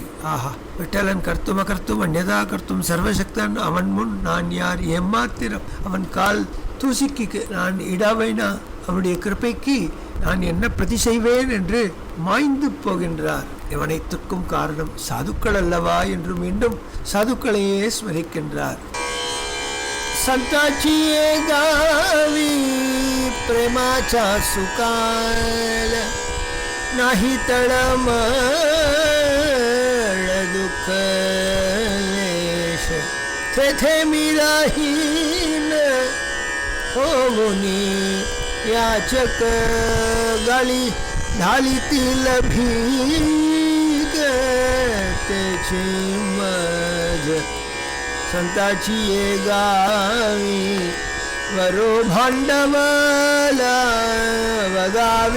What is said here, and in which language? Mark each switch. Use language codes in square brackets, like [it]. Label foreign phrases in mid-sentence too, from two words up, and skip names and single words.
[ta] ஆஹா, விட்டலன் கர்த்தும் அகர்த்தும் அந்நதா கர்த்தும் சர்வசக்தன், அவன் முன் நான் யார், ஏமாத்திரம், அவன் கால் தூசிக்கு நான் இடாவைனா, அவனுடைய கிருப்பைக்கு நான் என்ன பிரதி செய்வேன் என்று மாய்ந்து போகின்றார். இவனைத்துக்கும் காரணம் சாதுக்கள் அல்லவா என்று மீண்டும் சாதுக்களையே ஸ்மரிக்கின்றார். [mr] संताची गावी प्रेमाचा सुकाल नाही तळमळ दुःख लेश तेथे मी राहीन होऊनी याचक गाली ढालीतील भीग त्याची मज संताची ये गावी वरो भांडवला वगा